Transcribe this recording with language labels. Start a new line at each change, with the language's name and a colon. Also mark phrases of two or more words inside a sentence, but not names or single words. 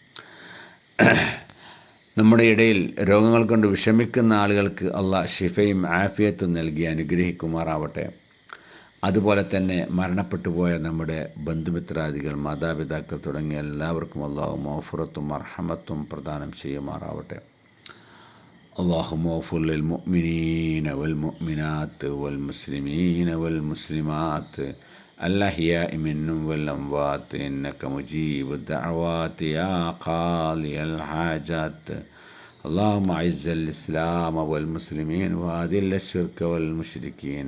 Malayalam: നമ്മുടെ ഇടയിൽ രോഗങ്ങൾ കൊണ്ട് വിഷമിക്കുന്ന ആളുകൾക്ക് അള്ളാഹ് ഷിഫയും ആഫിയത്തും നൽകി അനുഗ്രഹിക്കുമാറാവട്ടെ. അതുപോലെ തന്നെ മരണപ്പെട്ടു പോയ നമ്മുടെ ബന്ധുമിത്രാദികൾ, മാതാപിതാക്കൾ തുടങ്ങിയ എല്ലാവർക്കും അള്ളാഹു മഗ്ഫിറത്തും മർഹമത്തും പ്രദാനം ചെയ്യുമാറാവട്ടെ.
Arabic: اللهم اغفر للمؤمنين والمؤمنات والمسلمين والمسلمات الأحياء منهم والأموات إنك مجيب الدعوات يا قاضي الحاجات. اللهم أعز الإسلام والمسلمين وأذل الشرك والمشركين.